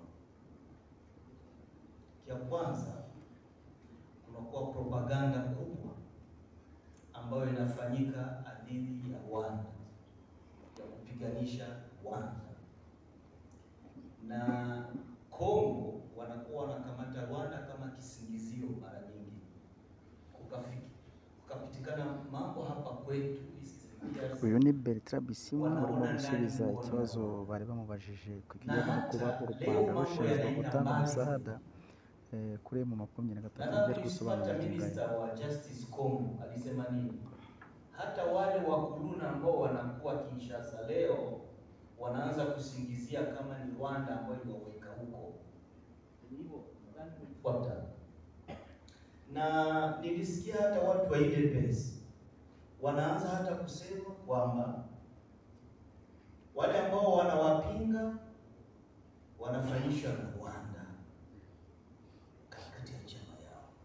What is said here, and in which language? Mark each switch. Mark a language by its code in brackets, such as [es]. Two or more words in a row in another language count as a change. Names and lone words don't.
[sw] Kia kwanza, kunakuwa propaganda kubwa ambayo inafanyika dhidi ya Rwanda ya kupiganisha Rwanda, na Kongo wanakuwa wanakamata Rwanda kama kisingizio. Mara nyingi kukapitikana mambo hapa kwetu. [rw] Uyu ni Bertrand Bisimwa urimo gusubiza ikibazo bari bamubajije ku kijyanye no kuba u Rwanda rushinzwe gutanga umusahada kuri M23. Ngiye gusobanura [sw] Minister wa Justice Kongo alisema nini? Hata wale wakuluna ambao wanakuwa Kinshasa leo wanaanza kusingizia kama ni Rwanda ambayo iliwaweka huko. Na nilisikia hata watu wa UDPS wanaanza hata kusema kwamba wale ambao wanawapinga wanafanyishwa na Rwanda katikati ya chama yao.